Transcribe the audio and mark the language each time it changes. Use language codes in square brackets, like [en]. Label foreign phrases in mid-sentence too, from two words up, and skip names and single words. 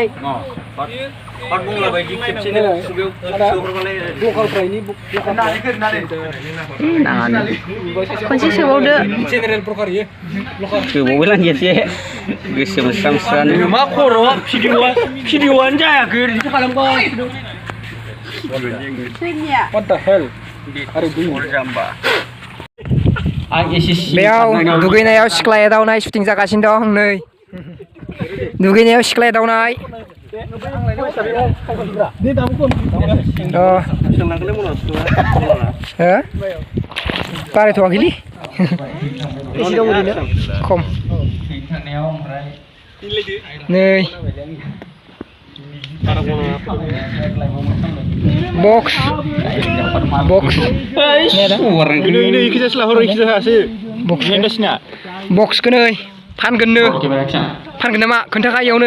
[brx] खनसे सोबावदो सोबावबाय लांगेसे गोसो मोस्रां मा खर' भिडिअ'आनो जायाखै ओरैनो खालामबाय [en] What the hell? [brx] बेयाव दुगैनायाव सिख्लाया दावनाय शुटिं जागासिनो दं नै दुगैनायाव सिख्लाया दावनाय बारायथ'वाखैलै खम नै बक्स बक्सखौ नै फानगोन नामा खोन्थाखा इयावनो